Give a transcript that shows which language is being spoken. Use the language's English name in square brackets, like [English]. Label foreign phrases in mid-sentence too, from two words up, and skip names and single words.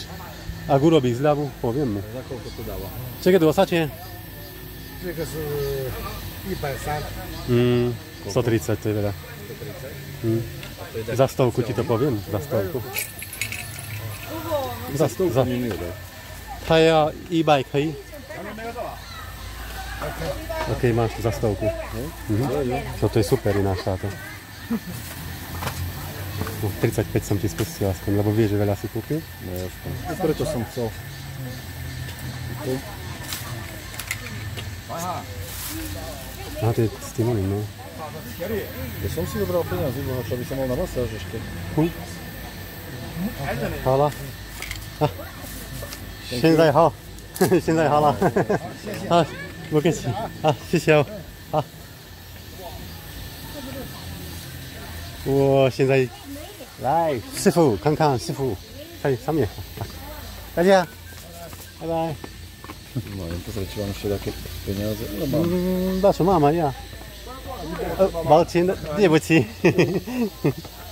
[Slovak] Ak urobíš zľavu, poviem mu. Za koľko to dáva? Čekaj, 20 je? [Chinese] 这个是130。 130, [Slovak] to je veľa. 130? Za stovku ti to poviem, za stovku. Za stovku mi nedaj. [Chinese] 他要100可以 [Slovak] OK, máš to za stovku. Toto je super ináč táto. 35 som ti spustil aspoň, lebo vieš, že veľa si kúpil. No jasne. Preto som chcel. Aha, to je s tým oným, no. Ja som si vybral peniazy, bo čo by som mal na masáž ešte. [Chinese] Hvala. 现在好，现在好了。好，不客气。好，谢谢哦。好。我现在来，师傅看看师傅在上面。大家，拜拜。 [Slovak] No, jen pozrieť, či mám ešte také peniaze. No, mám. Na čo mám aj ja? [Chinese] 抱歉，对不起。